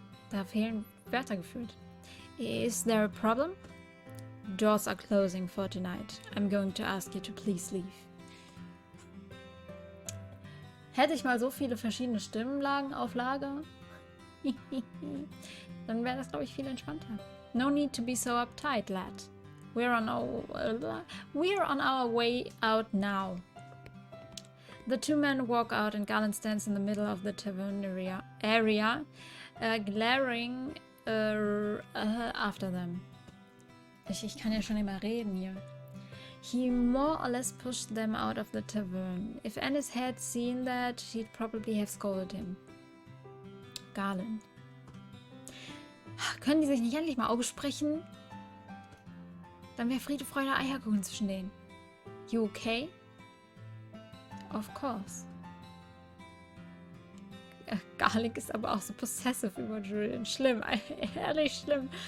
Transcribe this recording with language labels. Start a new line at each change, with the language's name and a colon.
German: Da fehlen Wörter gefühlt.
English: Is there a problem? Doors are closing for tonight. I'm going to ask you to please leave.
German: Hätte ich mal so viele verschiedene Stimmenlagen auf Lager, dann wäre das, glaube ich, viel entspannter.
English: No need to be so uptight, lad. We're on our way out now. The two men walk out and Garland stands in the middle of the tavern area glaring after them.
German: Ich kann ja schon immer reden hier.
English: He more or less pushed them out of the tavern. If Ennis had seen that, she'd probably have scolded him. Garland.
German: Können die sich nicht endlich mal aussprechen? Dann wäre Friede, Freude, Eierkuchen zwischen denen.
English: You okay? Of course.
German: Garlic ist aber auch so possessive über Julian. Schlimm, ehrlich schlimm.